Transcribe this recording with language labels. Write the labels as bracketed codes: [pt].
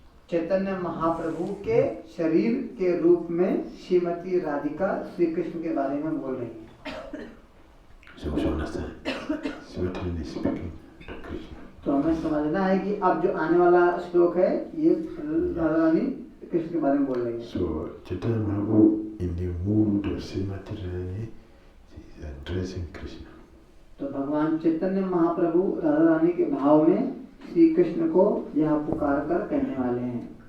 [hi] चैतन्य महाप्रभु के शरीर के रूप में श्रीमती राधिका श्री कृष्ण के बारे में बोल रही है। [en] So we should understand. Srimati Radharani is speaking to Krishna. [hi] तो हमें समझना है कि अब जो आने वाला श्लोक है ये राधा रानी कृष्ण के बारे में बोल रही है। [en] So Chaitanya Mahaprabhu, in the mood of Srimati Radharani, is addressing Krishna. [hi] तो भगवान चैतन्य महाप्रभु राधा रानी के भाव में श्री कृष्ण को यह पुकार कर कहने वाले हैं।